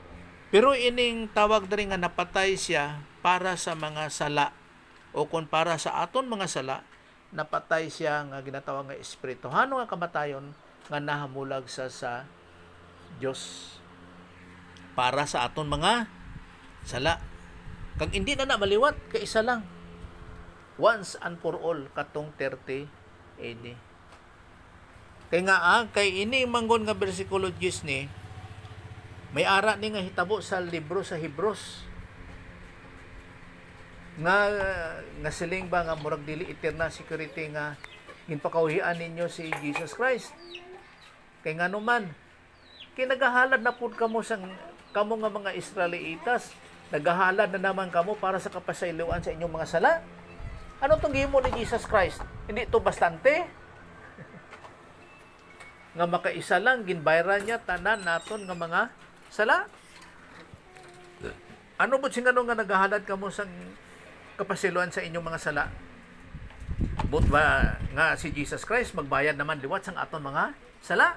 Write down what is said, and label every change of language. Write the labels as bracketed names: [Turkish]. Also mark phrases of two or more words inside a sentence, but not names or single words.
[Hiligaynon] Pero ining tawag diri nga napatay siya para sa mga sala o kung para sa aton mga sala, napatay siya nga ginatawag nga espirituhano nga kamatayon nga nahamulag sa Dios para sa aton mga sala. Kag hindi na maliwat kay isa lang. [English] Once and for all katong 30 AD. [Hiligaynon] Kay nga kay ini manggon nga bersikulo 10 ni may ara ni nga hitabo sa libro sa Hebrews nga siling ba nga murag dili [English] eternal security [Hiligaynon] nga ginpakauhian ninyo si Jesus Christ. [Cebuano] Kay ngano man kay nagahalad na pud kamo nga mga Israelitas, nagahalad na naman kamo para sa kapasayloan sa inyong mga sala. [Hiligaynon] Ano tong gihimo ni Jesus Christ? Hindi to bastante? Nga makaisa lang ginbayran niya tanan naton nga mga sala. Ano mo singano nga nagahalad kamo sa kapasiluan sa inyong mga sala? But ba nga si Jesus Christ magbayad naman liwat sang aton mga sala?